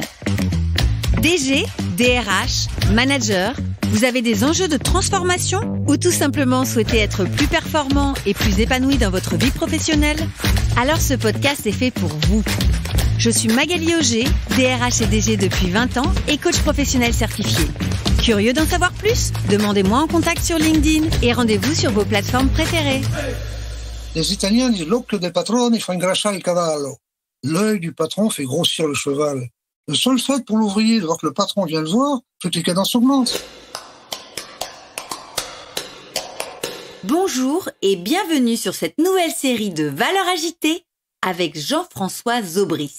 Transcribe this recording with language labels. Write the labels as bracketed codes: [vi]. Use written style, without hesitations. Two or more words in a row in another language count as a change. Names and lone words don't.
[fr] DG, DRH, manager, vous avez des enjeux de transformation ou tout simplement souhaitez être plus performant et plus épanoui dans votre vie professionnelle? Alors ce podcast est fait pour vous. Je suis Magali Auger, DRH et DG depuis 20 ans et coach professionnel certifié. Curieux d'en savoir plus? Demandez-moi en contact sur LinkedIn et rendez-vous sur vos plateformes préférées. Les Italiens disent [it] l'occhio del padrone fa ingrassa il cavallo. [fr] L'œil du patron fait grossir le cheval. Le seul fait pour l'ouvrier de voir que le patron vient le voir, c'est que les cadences augmentent. Bonjour et bienvenue sur cette nouvelle série de Valeurs agitées avec Jean-François Zobrist.